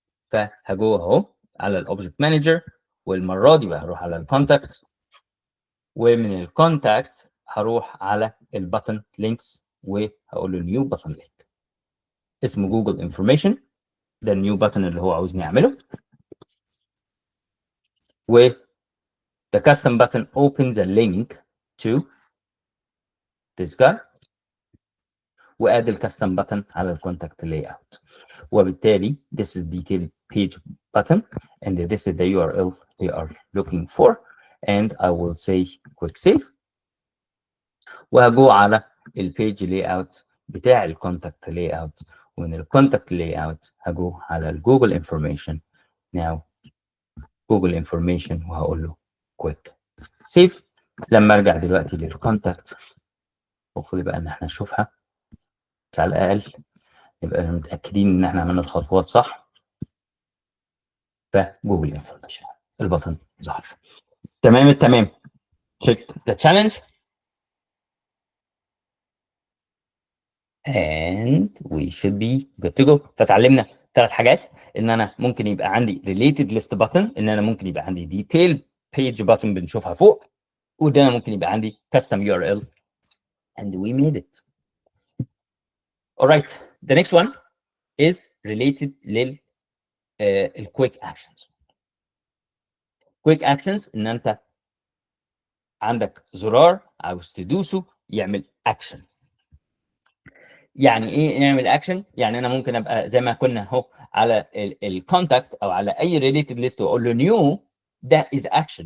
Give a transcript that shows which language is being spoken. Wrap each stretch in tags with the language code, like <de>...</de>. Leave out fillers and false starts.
<ar>فهجو اهو على الاوبجكت مانجر، والمره دي بقى هروح على الكونتاكت، ومن الكونتاكت هروح على البutton links وهقول له نيو button link اسمه جوجل انفورميشن، ده النيو button اللي هو عاوزني اعمله.</ar> <en>و the custom button opens a link to this guy،</en> <ar>واد الكاستم button على الكونتاكت لاي اوت. وبالتالي</ar> <en>this is detailed page button and this is the URL they are looking for and I will say quick save.</en> <ar>وهجو على البيج لاي اوت بتاع الكونتاكت لاي اوت، ومن الكونتاكت لاي اوت هجو على الجوجل انفورميشن now جوجل انفورميشن وهقول له كويك سيف. لما ارجع دلوقتي للكونتاكت المفروض بقى ان احنا نشوفها، بس على الاقل نبقى متاكدين ان احنا عملنا الخطوات صح. فجوجل انفورميشن البطن ظهر تمام التمام.</ar> <en>checked the challenge and we should be good to go.</en> <ar>فتعلمنا 3 حاجات، ان انا ممكن يبقى عندي</ar> <en>related list button،</en> <ar>ان انا ممكن يبقى عندي</ar> <en>detail page button</en> <ar>بنشوفها فوق، وده انا ممكن يبقى عندي</ar> <en>custom URL and we made it. Alright, the next one is related لل quick actions. quick actions</en> <ar>ان انت عندك زرار عاوز تدوسه يعمل action. يعني ايه نعمل اكشن؟ يعني انا ممكن ابقى زي ما كنا اهو على الكونتاكت او على اي ريليتد ليست واقول له نيو، ده از اكشن.</ar>